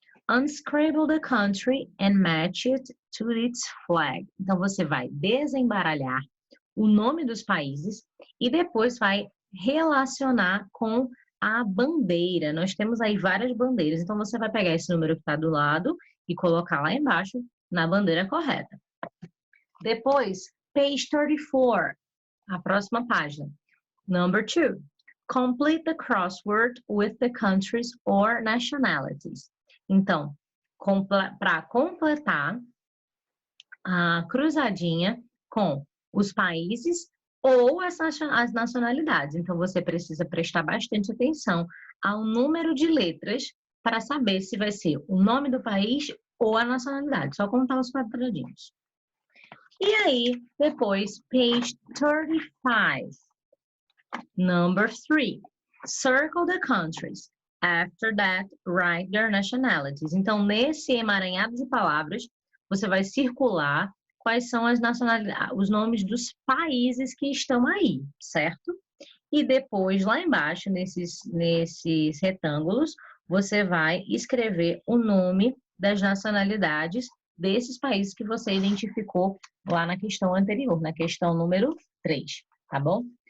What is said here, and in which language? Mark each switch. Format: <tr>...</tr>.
<en>Unscramble the country and match it to its flag.</en> <pt>Então, você vai desembaralhar o nome dos países e depois vai relacionar com a bandeira. Nós temos aí várias bandeiras. Então, você vai pegar esse número que está do lado e colocar lá embaixo na bandeira correta. Depois,</pt> <en>page 34.</en> <pt>A próxima página.</pt> <en>Number 2. Complete the crossword with the countries or nationalities.</en> <pt>Então, para completar a cruzadinha com os países ou as nacionalidades. Então, você precisa prestar bastante atenção ao número de letras para saber se vai ser o nome do país ou a nacionalidade. Só contar os quadradinhos. E aí, depois,</pt> <en>page 35. Number 3. Circle the countries. After that, write their nationalities.</en> <pt>Então, nesse emaranhado de palavras, você vai circular quais são as nacionalidades, os nomes dos países que estão aí, certo? E depois, lá embaixo, nesses retângulos, você vai escrever o nome das nacionalidades desses países que você identificou lá na questão anterior, na questão número 3, tá bom?</pt>